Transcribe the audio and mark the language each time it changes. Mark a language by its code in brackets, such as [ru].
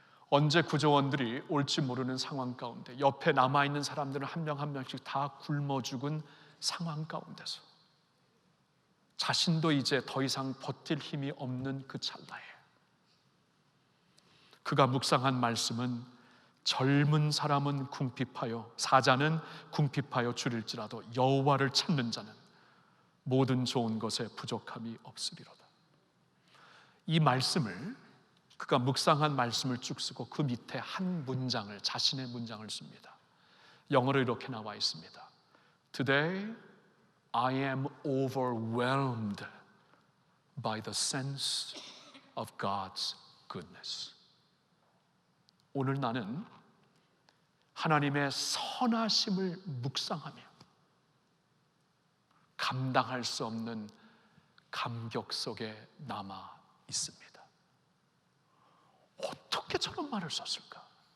[ko] 언제 구조원들이 올지 모르는 상황 가운데, 옆에 남아있는 사람들은 한 명 한 명씩 다 굶어 죽은 상황 가운데서 자신도 이제 더 이상 버틸 힘이 없는 그 찰나에 그가 묵상한 말씀은, 젊은 사람은 궁핍하여, 사자는 궁핍하여 줄일지라도 여호와를 찾는 자는 모든 좋은 것에 부족함이 없으리로다. 이 말씀을, 그가 묵상한 말씀을 쭉 쓰고 그 밑에 한 문장을, 자신의 문장을 씁니다. 영어로 이렇게 나와 있습니다. [en] Today I am overwhelmed by the sense of God's goodness. [ko] 오늘 나는 하나님의 선하심을 묵상하며 감당할 수 없는 감격 속에 남아 있습니다. 어떻게 저런 말을 썼을까?